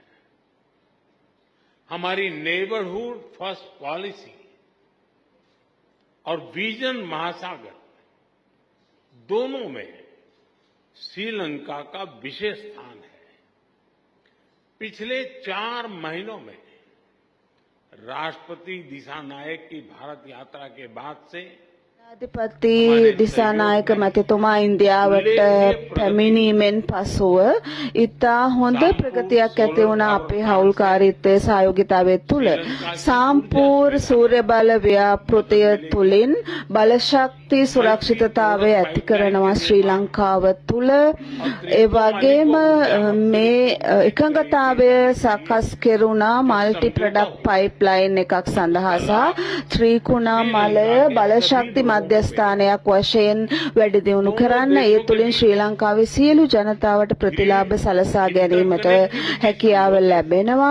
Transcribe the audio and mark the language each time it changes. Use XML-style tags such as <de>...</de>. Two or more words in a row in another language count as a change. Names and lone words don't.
<hi>हमारी नेबरहुड फर्स्ट पॉलिसी और विजन महासागर दोनों में श्रीलंका का विशेष स्थान है। पिछले 4 महीनों में राष्ट्रपति दिशा नायक की भारत यात्रा के बाद से</hi> <si>ජනාධිපති දිසානායක මැතිතුමා ඉන්දියාවට පැමිණීමෙන් පසුව ඉතා හොඳ ප්‍රගතියක් ඇති වුණා අපේ හවුල්කාරීත්වයේ සහයෝගිතාවය තුළ සම්පූර්ණ සූර්ය බල ව්‍යාපෘතිය තුළින් බලශක්ති සුරක්ෂිතතාවය ඇති කරනවා ශ්‍රී ලංකාව තුළ ඒ වගේම මේ එකඟතාවය සකස් කෙරුණා</si> <en>multi product pipeline</en> <si>එකක් සඳහා සහ ත්‍රිකුණාමලය බලශක්ති මධ්‍යස්ථානයක් වශයෙන් වැඩි දියුණු කරන්න ඒ තුළින් ශ්‍රී ලංකාවේ සියලු ජනතාවට ප්‍රතිලාභ සලසා ගැනීමට හැකියාව ලැබෙනවා.</si>